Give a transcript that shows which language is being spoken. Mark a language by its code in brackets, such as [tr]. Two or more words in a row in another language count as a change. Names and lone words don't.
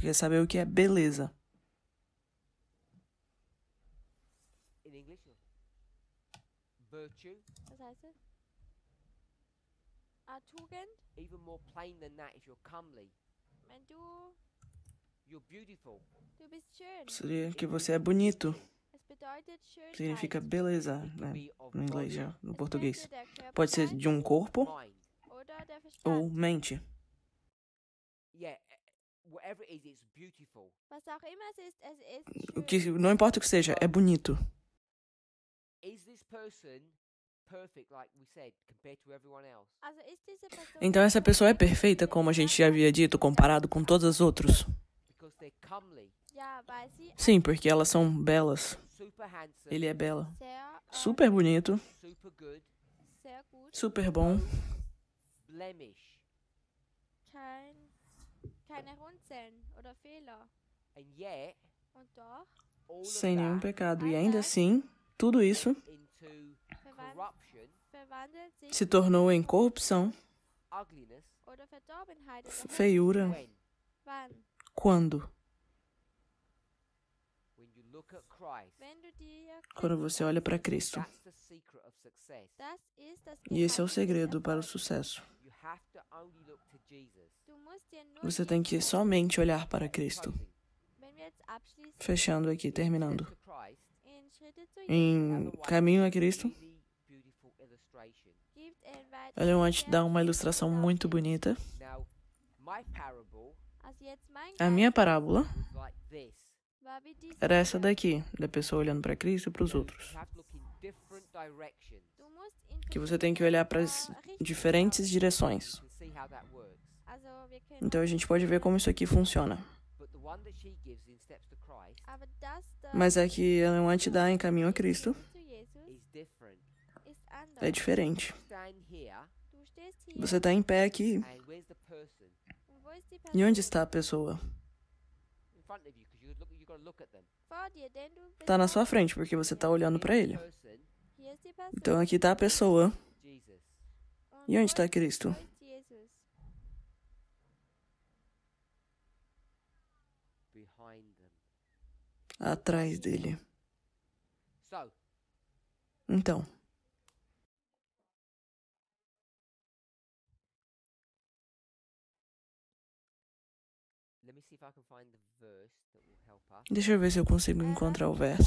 [pt] Quer saber o que é beleza? [en] In English, virtue. [de] Was heißt es? Tugend. [en] Even more plain than that, if you're comely, [de] Wenn [en] you're beautiful. [de] du bist schön. [pt] Seria que você é bonito. [de] Es bedeutet Schönheit. [pt] Significa beleza, [en] It can [pt] né? [en] be of [pt] No inglês, [en] body, [pt] já, no [de] Es [pt] português. [de] könnte der Körper [pt] Pode ser [de] sein [pt] de um corpo [en] mind. [de] oder der [pt] ou [de] Verstand. [pt] mente. [en] Yeah, whatever it is, it's beautiful. [de] Was auch immer es ist [pt] O [de] schön. [pt] que, não importa o que seja, é bonito. [en] Is this person perfect, like we said, compared to everyone else? [de] Also ist diese Person [pt] Então essa pessoa é perfeita, como a gente já havia dito, comparado com todos os outros? [en] Because they're comely, [de] Ja, weil sie [pt] Sim, porque elas são belas. [en] super handsome, [pt] Ele é bela. [de] sehr, [pt] Super bonito, [en] super good, [de] sehr gut, [pt] super bom, [en] blemish, [de] keine Runzeln oder Fehler. [en] and yet [de] Und doch [en] all of [pt] sem nenhum [en] that [pt] pecado. E ainda assim, tudo isso [en] into [de] verwan- [en] corruption, [de] verwandelt sich [pt] se tornou em corrupção, [en] ugliness. [de] oder Verdorbenheit oder [pt] feiura. [en] When? [de] Wann? [pt] Quando? [en] When you look at Christ, [de] Wenn du dir [pt] Quando você olha para Cristo. [en] that's the secret of success. [de] das ist das [pt] E esse é o [de] Geheimnis des [pt] segredo para o [de] Erfolgs. [pt] sucesso. [en] You have to only look to Jesus. [de] Du musst dir nur [pt] Você tem que Jesus- somente olhar para Cristo. [en] Closing. [de] Wenn wir jetzt abschließen [pt] Fechando aqui, terminando. [en] To Christ, [de] in Schritte zu Jesus, [pt] Em Caminho a Cristo, [en] really beautiful illustration. [de] gibt weiter Ellen White sehr [pt] dá uma [de] viele [pt] ilustração muito [de] Beispiele. [pt] bonita. [en] Now, my parable [de] Also jetzt mein [pt] A minha [de] Geist [pt] parábola [en] was like this. [de] war wie diese [pt] era essa [de] hier. [pt] daqui, da pessoa olhando para Cristo e para os [en] You [pt] outros. [en] have to look in different directions. [de] Du musst in [pt] Que você tem que olhar para as [de] verschiedene [pt] diferentes [de] Richtungen [pt] direções. [en] You can see how that works. [de] schauen. Also wir können [pt] Então a gente pode ver como isso aqui funciona. [en] But the one that she gives in Steps to Christ [de] aber das da [pt] Mas a que Ellen White dá em Caminho a Cristo [de] zu Jesus [en] is different. [de] ist anders. [pt] é diferente. [en] Stand here, [de] Du stehst hier [pt] Você está em pé aqui. [en] and where's the person? [de] und wo ist die [pt] E [de] Person? [pt] onde está a pessoa? [en] In front of you, because you got to look at them. [de] Vor dir, denn du bist [pt] Está na [de] vor [pt] sua [de] dir. [pt] frente, porque você está olhando para ele. [en] Person, [de] Hier ist die Person. [pt] Então aqui está a pessoa. Jesus. [de] Und [pt] E onde [de] wo [pt] está [de] ist- [pt] Cristo? [de] wo ist Jesus? [en] Behind them. [pt] Atrás dele. [en] So, [pt] Então, [en] let me see if I can find the verse that will help us. [pt] deixa eu ver se eu consigo encontrar o [de] Lass mich [pt] verso.